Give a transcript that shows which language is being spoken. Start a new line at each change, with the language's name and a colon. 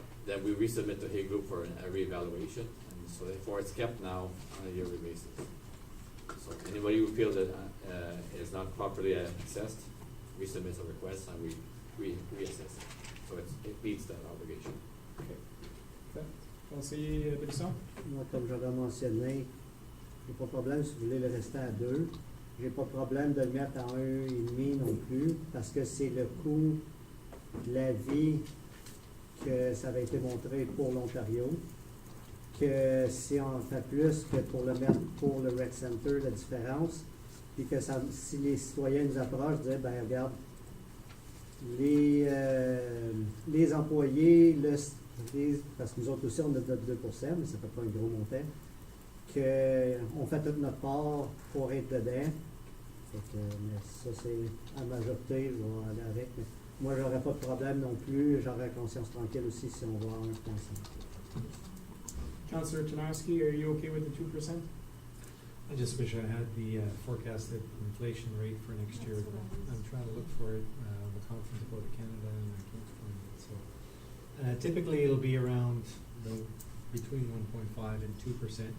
English: then we resubmit to Hay Group for a reevaluation, and so therefore it's kept now on a yearly basis. So anybody who feels that is not properly assessed, resubmits a request and we reassess it. So it meets that obligation.
French: Conseiller Brisson? Moi, comme j'avais mentionné, j'ai pas de problème si vous voulez le rester à 2. J'ai pas de problème de le mettre à 1,5 non plus, parce que c'est le coût de la vie que ça avait été montré pour l'Ontario, que si on fait plus que pour le mettre pour le Rec Center, la différence, puis que ça, si les citoyens nous approchent, disent, ben regarde, les employés, parce que nous autres aussi, on a notre 2%, mais ça fait pas un gros montant, qu'on fait toute notre part pour être dedans. Fait que, mais ça, c'est à majorité, je vais aller avec. Mais moi, j'aurais pas de problème non plus. J'aurais la conscience tranquille aussi si on va à 1,5.
English: Councillor Chernowski, are you okay with the 2%? I just wish I had the forecasted inflation rate for next year. I'm trying to look for it, the Conference Board of Canada, and I can't find it. So typically it'll be around between 1.5 and 2%.